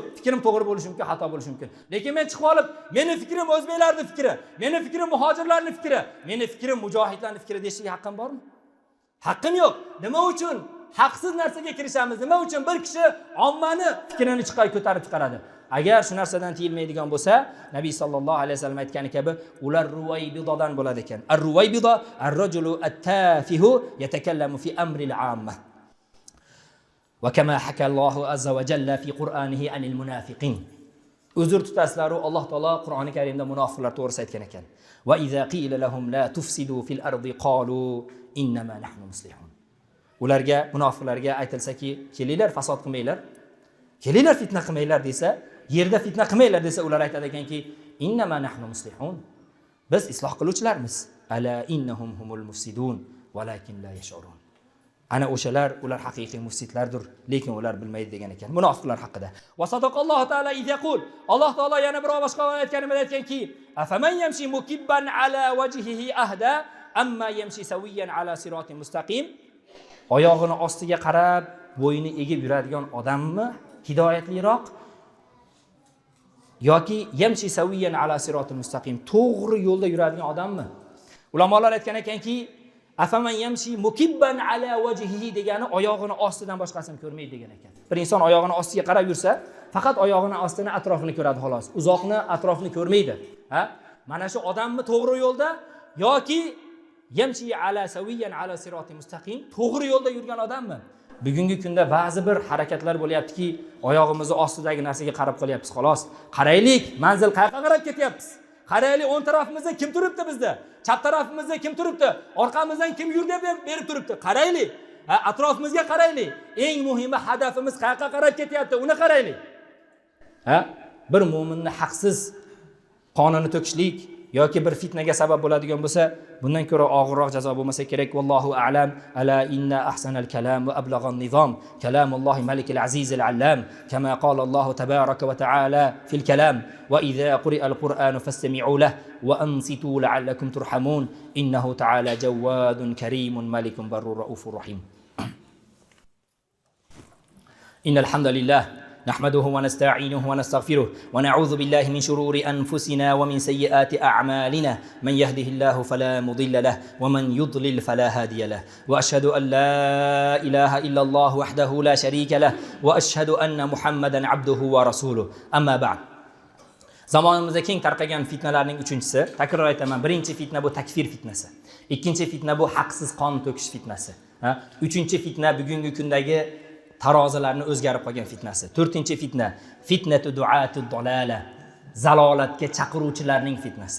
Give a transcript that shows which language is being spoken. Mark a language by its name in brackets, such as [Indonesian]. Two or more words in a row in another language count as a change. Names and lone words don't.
[Uzbek] Fikrim to'g'ri bo'lishi mumkin, xato bo'lishi mumkin. Lekin men chiqib olib, meni fikrim o'zbeklarning fikri, meni fikrim muhojirlarning fikri, meni fikrim mujohidlarning fikri deyishga haqqim bormi? Haqqim yo'q. Nima uchun haqsiz narsaga kirishamiz? Nima uchun bir kishi ommani fikrini ko'tarib chiqaradi? Agar shu narsadan tiyilmaydigan bo'lsa, Nabiy [Arabic] صلى الله عليه وسلم [Uzbek] aytgani kabi, ular ruwaybidodan bo'ladi ekan. [Arabic] الرويبضة الرجل التافه يتكلم في أمر العامة. وكما حكى الله عز وجل في قرآنه عن المنافقين. [Uzbek] Uzr tutasizlar, Alloh taolo Qur'oni Karimda munofiqlar to'g'risida aytgan ekan. [Arabic] وإذا قيل لهم لا تفسدوا في الأرض قالوا إنما نحن مصلحون. [Uzbek] Ularga, munofiqlarga aytilsaki, kelinglar fasod qilmanglar. Kelinglar fitna qilmanglar desa, yerda fitna qilmanglar desa, ular aytadi ekanki, [Arabic] إنما نحن مصلحون. [Uzbek] Biz isloh qiluvchilarmiz. [Arabic] ألا إنهم هم المفسدون ولكن لا يشعرون. [Uzbek] Ana o'shalar, ular haqiqiy mufsidlardir, lekin ular bilmaydi degan ekan. Munofiqlar haqida. [Arabic] وصدق الله تعالى إذ يقول. [Uzbek] Alloh taolo yana bir boshqa aytganimda aytganki, [Arabic] أفمن يمشي مكبا على وجهه أهدى أمن يمشي سويا على صراط مستقيم. [Uzbek] Oyog'ini ostiga qarab, bo'yini egib yuradigan odammi hidoyatliroq yoki [Arabic] يمشي سويا على الصراط المستقيم, [Uzbek] to'g'ri yo'lda yuradigan odammi? Ulamolar aytgan ekanki, [Arabic] أفمن يمشي مكبا على وجهه [Uzbek] degani oyog'ini ostidan boshqasini ko'rmaydi degan ekan. Bir inson oyog'ini ostiga qarab yursa, faqat oyog'ini ostini, atrofini ko'radi xolos. Uzoqni, atrofni ko'rmaydi. Ha? Mana shu odammi to'g'ri yo'lda yoki [Arabic] يمشي على سويا على الصراط المستقيم, [Uzbek] to'g'ri yo'lda yurgan odammi? Bugungi kunda ba'zi bir harakatlar bo'lyaptiki, oyog'imizni ostidagi narsaga qarab qolyapmiz xolos. Qaraylik, manzil qayerga qarab ketyapmiz? Qaraylik, o'ng tarafimizda kim turibdi bizda? Chap tarafimizda kim turibdi? Orqamizdan kim yur deb berib turibdi? Qaraylik. Atrofimizga qaraylik. Eng muhimi hadafimiz qayerga qarab ketyapti? Uni qaraylik. Bir mu'minni haqsiz qonini to'kishlik, yoki bir fitnaga sabab bo'ladigan bo'lsa, bundan ko'ra og'irroq jazo bo'lmasa kerak. [Arabic] والله أعلم. ألا إن أحسن الكلام وأبلغ النظام كلام الله الملك العزيز العلام كما قال الله تبارك وتعالى في الكلام وإذا قرئ القرآن فاستمعوا له وأنصتوا لعلكم ترحمون إنه تعالى جواد كريم ملك البر الرؤوف الرحيم. إن الحمد لله نحمده ونستعينه ونستغفره ونعوذ بالله من شرور أنفسنا ومن سيئات أعمالنا من يهده الله فلا مضل له ومن يضلل فلا هادي له وأشهد أن لا إله إلا الله وحده لا شريك له وأشهد أن محمدا عبده ورسوله أما بعد [Uzbek] zamonimizda keng tarqagan fitnalarning uchinchisi, takror aytaman, birinchi fitna bu takfir fitnasi. Ikkinchi fitna bu haqsiz qon to'kish fitnasi. Uchinchi fitna bugungi kundagi tarozilarni o'zgarib qolgan fitnasi. To'rtinchi fitna, [Arabic] فتنة دعاة الضلالة, [Uzbek] zalolatga chaqiruvchilarning fitnasi.